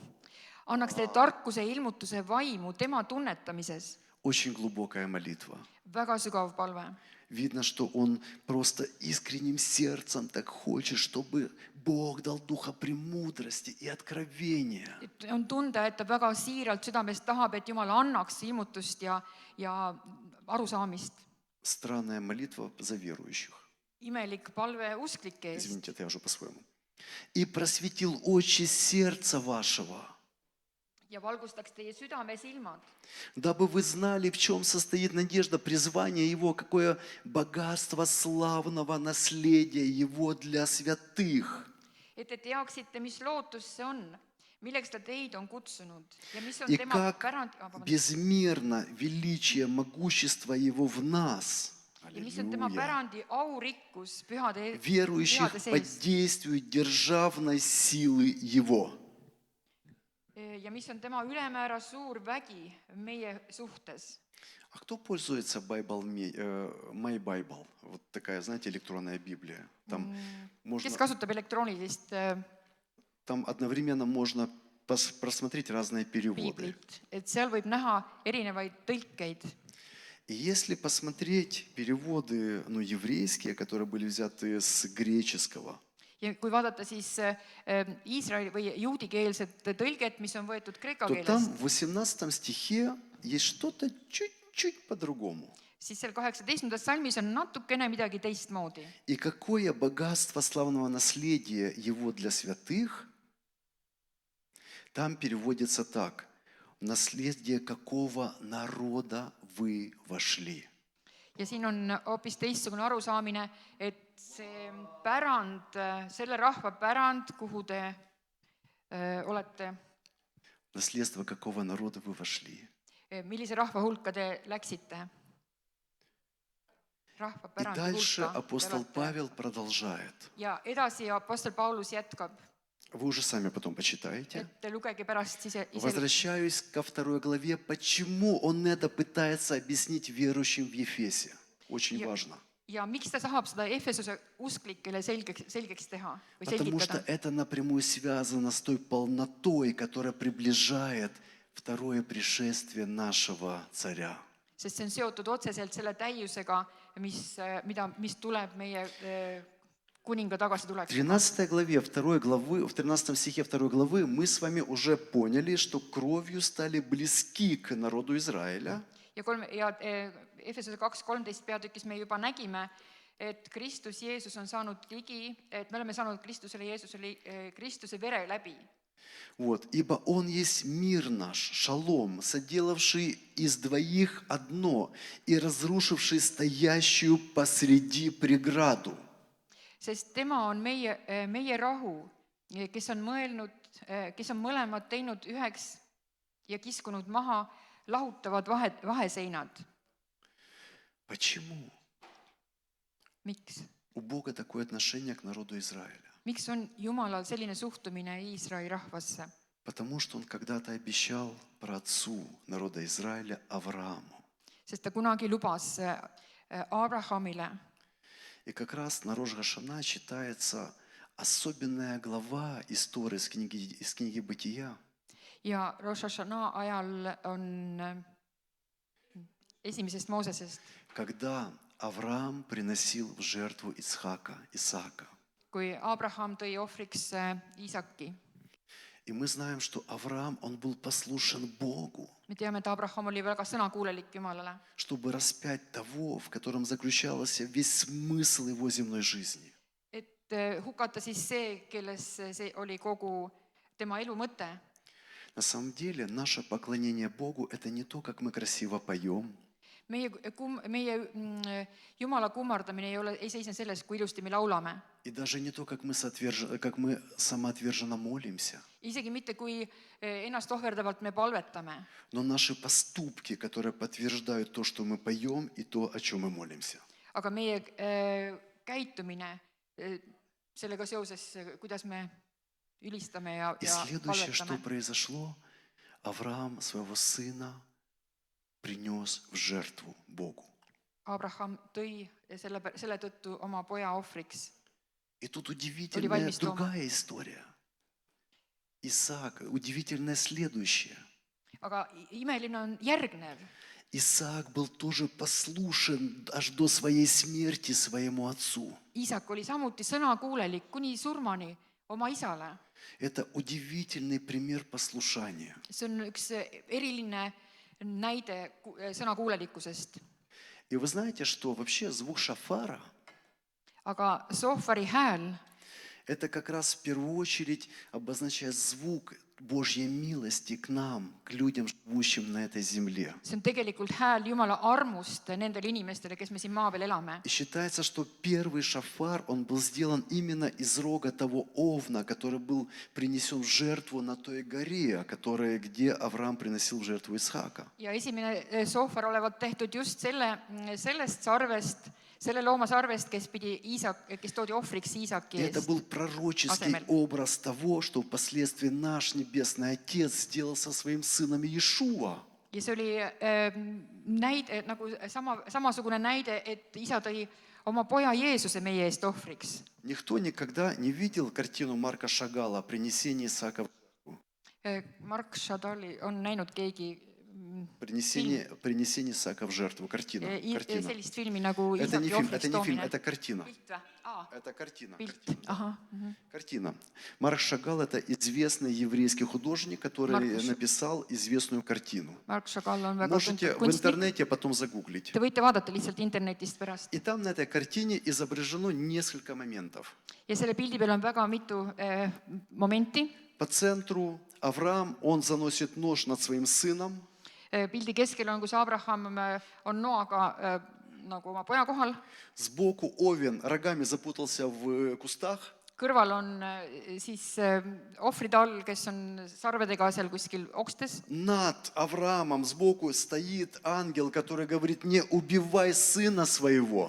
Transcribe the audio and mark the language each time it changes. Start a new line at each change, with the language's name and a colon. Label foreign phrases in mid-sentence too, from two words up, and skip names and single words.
Estonian: annaks teile tarkuse ja ilmutuse vaimu tema tunnetamises.
Russian: Очень глубокая молитва.
Estonian: Väga sügav palve.
Russian: Видно, что он просто искренним сердцем так хочет, чтобы Бог дал духа премудрости и откровения.
Estonian: On tunda, et ta väga siiralt südamest tahab, et Jumal annaks ilmutust ja arusaamist.
Russian: Странная молитва за верующих.
Estonian: Imelik palve usklike eest.
Russian: Извините, это я уже по-своему. И просветил очи сердца вашего,
Estonian: Ja valgustaks teie südame silmad,
Russian: дабы вы знали, в чем состоит надежда призвания Его, какое богатство славного наследия Его для святых.
Estonian: et te teaksite, mis lootus see on, milleks ta teid on kutsunud ja mis on
Russian: И
Estonian: tema
Russian: как
Estonian: pärand,
Russian: безмерно величие могущества Его в нас,
Estonian: ja mis on tema pärandi aurikkus pühade
Russian: верующих под
Estonian: sees
Russian: действием державной силы Его.
Estonian: ja mis on tema ülemäära suur vägi meie suhtes.
Russian: А кто пользуется My Bible? Вот такая, знаете, электронная Библия. Там можно,
Estonian: Kes kasutab elektroonilist
Russian: там одновременно можно просмотреть разные переводы.
Estonian: piiblit, et seal võib näha erinevaid tõlkeid.
Russian: И если посмотреть переводы, еврейские, которые были взяты с греческого,
Estonian: Ja kui vaadata siis Iisraeli või juudikeelset tõlget, mis on võetud kreeka
Russian: то там
Estonian: keelest,
Russian: в 18 стихе есть что-то чуть-чуть по-другому.
Estonian: siis seal 18. salmis on natukene midagi teistmoodi.
Russian: И какое богатство славного наследия Его для святых, там переводится так: в наследие какого народа вы вошли.
Estonian: Ja siin on hoopis teistsugune arusaamine, et see pärand, selle rahva pärand, kuhu te olete,
Russian: Наследство какого народа вы вошли.
Estonian: millise rahva hulka te läksite. Rahva
Russian: И
Estonian: pärandi
Russian: дальше
Estonian: hulka te
Russian: апостол
Estonian: olete.
Russian: Павел продолжает.
Estonian: Ja edasi apostel Paulus jätkab,
Russian: Вы уже сами потом почитаете.
Estonian: et lugege pärast ise
Russian: Возвращаюсь ко 2 главе. Почему он это пытается объяснить верующим в Ефесе? Очень важно.
Estonian: ja miks ta tahab seda Efesuse usklikele selgeks teha või
Russian: Потому что
Estonian: selgitada.
Russian: это напрямую связано с той полнотой, которая приближает второе пришествие нашего царя.
Estonian: Sest see on seotud otseselt selle täiusega, mis tuleb meie kuninga tagasitulek.
Russian: В 13 главе, в 13 стихе 2 главы мы с вами уже поняли, что кровью стали близки к народу Израиля.
Estonian: Ja Efesuse 2:13 peatükis me juba nägime, et Kristus Jeesus on saanud ligi, et me oleme saanud Kristuse vere läbi.
Russian: Вот, ибо Он есть мир наш, шалом, соделавший из двоих одно и разрушивший стоящую посреди преграду.
Estonian: Sest tema on meie rahu, kes on mõlemad teinud üheks ja kiskunud maha lahutavad vaheseinad.
Russian: Почему?
Estonian: Miks?
Russian: У Бога такое отношение к народу Израиля.
Estonian: Miks on Jumalal selline suhtumine Iisraeli rahvasse?
Russian: Потому что Он когда-то обещал праотцу народа Израиля Аврааму.
Estonian: Sest ta kunagi lubas Abrahamile.
Russian: И как раз на Рош га-Шана читается особенная глава истории из книги Бытия.
Estonian: Ja Rosh Hashana ajal on esimesest Moosesest,
Russian: Когда Авраам приносил в жертву Исаака.
Estonian: kui Abraham tõi ohvriks Iisaki.
Russian: И мы знаем, что Авраам, он был послушен Богу,
Estonian: me teame, et Abraham oli väga sõnakuulelik Jumalale,
Russian: чтобы распять того, в котором заключался весь смысл его земной жизни.
Estonian: et hukata siis see, kelles see oli kogu tema elu mõte.
Russian: На самом деле, наше поклонение Богу – это не то, как мы красиво поем,
Estonian: Meie Jumala kummardamine ei seisne selles, kui ilusti me laulame.
Russian: и даже не то, как мы самоотверженно молимся,
Estonian: Isegi mitte, kui ennast ohverdavalt me palvetame,
Russian: но наши поступки, которые подтверждают то, что мы поем, и то, о чем мы молимся.
Estonian: aga meie käitumine sellega seoses, kuidas me ülistame ja
Russian: И следующее, что
Estonian: palvetame.
Russian: произошло, Авраам своего сына принес в жертву Богу.
Estonian: Abraham tõi selle tõttu oma poja ohvriks.
Russian: И тут
Estonian: Oli
Russian: удивительная
Estonian: valmis tooma.
Russian: другая история. Исаак, удивительное следующее.
Estonian: Aga imeline on järgnev.
Russian: Исаак был тоже послушен аж до своей смерти своему отцу.
Estonian: Iisak oli samuti sõnakuulelik kuni surmani oma isale.
Russian: Это удивительный пример послушания.
Estonian: See on üks eriline näide sõnakuulelikkusest.
Russian: И вы знаете, что вообще звук шафара
Estonian: Aga sohvari hääl
Russian: это как раз в первую очередь обозначает звук Божьей милости к нам, к людям, живущим на этой земле.
Estonian: see on tegelikult hääl Jumala armust nendele inimestele, kes me siin maa peal elame.
Russian: И считается, что первый шафар, он был сделан именно из рога того овна, который был принесен в жертву на той горе, где Авраам приносил в жертву Исаака.
Estonian: Ja esimene sohvar olevat tehtud just sellest sarvest, selle looma sarvest, kes toodi ohvriks Iisaki
Russian: И это
Estonian: eest.
Russian: был пророческий
Estonian: Asemel.
Russian: образ того, что впоследствии наш Небесный Отец сделал со своим сыном Иешуа.
Estonian: Ja see oli näide, nagu samasugune näide, et isa tõi oma poja Jeesuse meie eest ohvriks.
Russian: Никто никогда не видел картину Марка Шагала «Принесение Исаака в жертву».
Estonian: Mark Shadali on näinud keegi
Russian: Принесение Исаака в жертву. Картина.
Estonian: sellist filmi nagu
Russian: Это не
Estonian: Iisaki
Russian: фильм,
Estonian: ohvriks
Russian: это не фильм,
Estonian: toomine.
Russian: это картина.
Estonian: Pilt või?
Russian: Это картина.
Estonian: Pilt. Ahah.
Russian: Картина. Марк Шагал – это известный еврейский художник, который Марк Ш- написал известную картину.
Estonian: Mark Chagall on väga
Russian: Можете
Estonian: tuntud
Russian: в
Estonian: kunstnik.
Russian: интернете потом загуглить.
Estonian: Te võite vaadata lihtsalt internetist pärast.
Russian: И там на этой картине изображено несколько моментов.
Estonian: Ja selle pildi peal on väga mitu momenti.
Russian: По центру Авраам, он заносит нож над своим сыном.
Estonian: Pildi keskel on, kus Abraham on noaga nagu oma poja kohal.
Russian: Сбоку Овен рогами запутался в кустах.
Estonian: Kõrval on siis ohvrid all, kes on sarvedega seal kuskil okstes.
Russian: Над Авраамом сбоку стоит ангел, который говорит: не убивай сына своего.